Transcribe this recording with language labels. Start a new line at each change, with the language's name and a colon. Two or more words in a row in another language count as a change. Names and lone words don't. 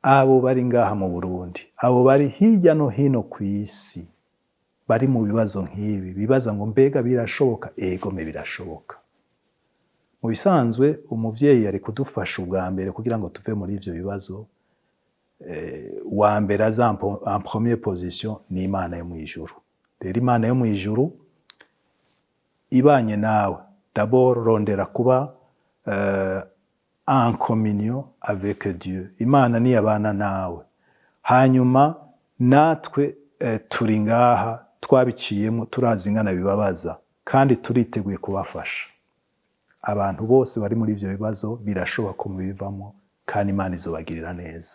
Rundi: abo bari ngaha mu Burundi, abo bari hirya no hino ku isi bari mu bibazo nk'ibi bibaza ngo mbega birashoboka, egome birashoboka. Mu bisanzwe umuvyeyi ari kudufasha ubwa mbere kugira ngo tuve muri ivyo bibazo. Wa mbere aza
French: en première position
Rundi: ni Imana yo mw'ijuru. Rero Imana yo mw'ijuru ibanye nawe, d'abord rondera kuba
French: en communion avec Dieu.
Rundi: Imana ni yabana nawe. Hanyuma natwe turi ngaha twabiciyemo, turazi ingana bibabaza kandi turiteguye kubafasha. Abantu bose bari muri ivyo bibazo birashoboka ko mubivamo kandi Imana izobagirira neza.